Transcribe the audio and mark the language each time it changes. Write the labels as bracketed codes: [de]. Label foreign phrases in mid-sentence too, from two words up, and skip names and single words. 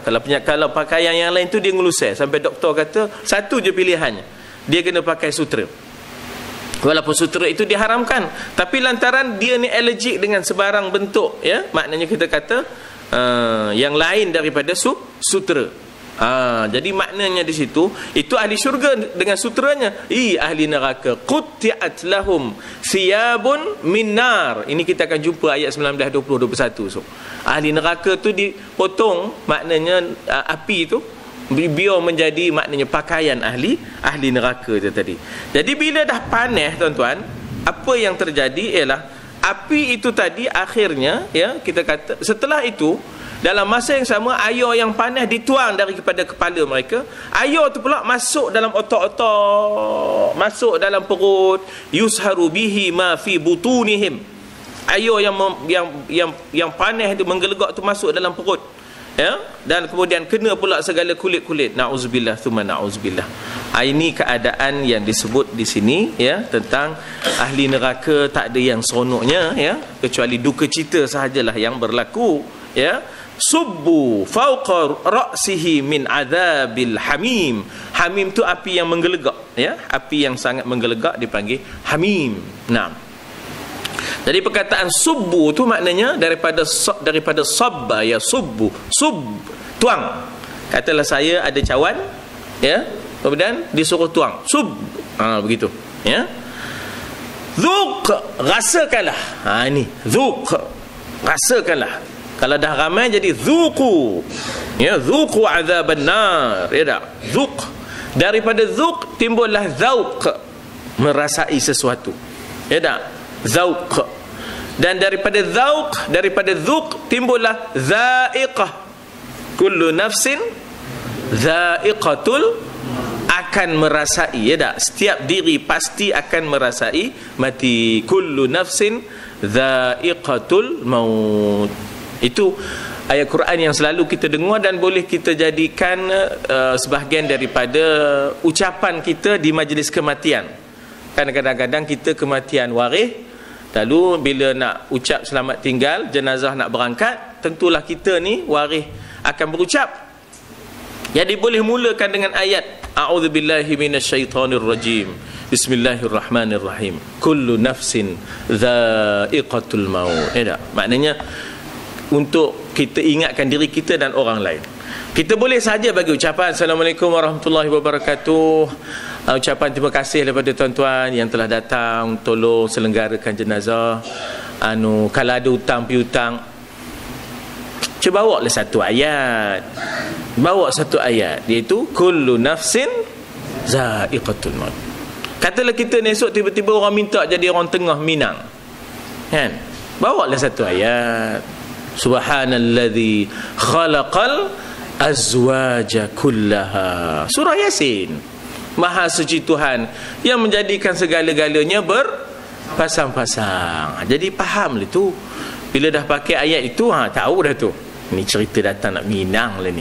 [ms] Kalau pakaian yang lain tu dia ngelusai, sampai doktor kata satu je pilihannya, dia kena pakai sutera. Walaupun sutera itu diharamkan, tapi lantaran dia ni allergic dengan sebarang bentuk, maknanya kita kata yang lain daripada sutera. Jadi maknanya di situ, itu ahli syurga dengan suteranya. Ahli neraka, [ar] قطعت لهم ثياب من نار. [ms] Ini kita akan jumpa ayat 19, 20, 21. So, ahli neraka tu dipotong, maknanya api itu biar menjadi maknanya pakaian ahli neraka tu tadi. Jadi bila dah panas tuan-tuan, apa yang terjadi ialah api itu tadi akhirnya kita kata setelah itu, dalam masa yang sama, air yang panas dituang daripada kepala mereka. Air tu pula masuk dalam otak-otak, masuk dalam perut. [ar] يصهر به ما في بطونهم. [ms] Air yang panas itu menggelegak tu masuk dalam perut. Dan kemudian kena pula segala kulit-kulit. [ar] نعوذ بالله ثم نعوذ بالله. [ms] Ini keadaan yang disebut di sini tentang ahli neraka. Tak ada yang seronoknya kecuali duka cita sahajalah yang berlaku. [ar] صبوا فوق رأسه من عذاب الحميم. [ms] Hamim tu api yang menggelegak, api yang sangat menggelegak dipanggil hamim. Jadi perkataan subbu tu maknanya daripada sabba, ya subbu, tuang. Katalah saya ada cawan, ya, kemudian disuruh tuang, begitu, ya. Zuq, rasakanlah. Ini zuq, rasakanlah. Kalau dah ramai jadi zuqu, ya, [ar] ذوقوا عذاب النار, [ms] ya tak? Zuq, daripada zuq timbullah zauq, merasai sesuatu, ya tak? Zauq. Dan daripada zuq timbullah zaiqah. [ar] كل نفس ذائقة, [ms] akan merasai, ya tak? Setiap diri pasti akan merasai mati. [ar] كل نفس ذائقة الموت. [ms] Itu ayat Quran yang selalu kita dengar dan boleh kita jadikan sebahagian daripada ucapan kita di majlis kematian. Kan kadang-kadang kita kematian waris, lalu bila nak ucap selamat tinggal, jenazah nak berangkat, tentulah kita ni waris akan berucap. Jadi boleh mulakan dengan ayat [ar] أعوذ بالله من الشيطان الرجيم، بسم الله الرحمن الرحيم، كل نفس ذائقة الموت. [ms] Maknanya untuk kita ingatkan diri kita dan orang lain. Kita boleh saja bagi ucapan [ar] السلام عليكم ورحمة الله وبركاته, [ms] ucapan terima kasih daripada tuan-tuan yang telah datang tolong selenggarakan jenazah. Kalau ada hutang piutang, cuba bawa lah satu ayat. Bawa satu ayat, iaitu [ar] كل نفس ذائقة الموت. [ms] Katalah kita ni esok tiba-tiba orang minta jadi orang tengah Minang, kan? Bawa lah satu ayat. [ar] سبحان الذي خلق الأزواج كلها. [ms] Surah Yasin. Maha suci Tuhan yang menjadikan segala-galanya berpasang-pasang. Jadi faham lah tu. Bila dah pakai ayat itu, tahu dah tu. Ni cerita datang nak Minang lah ni.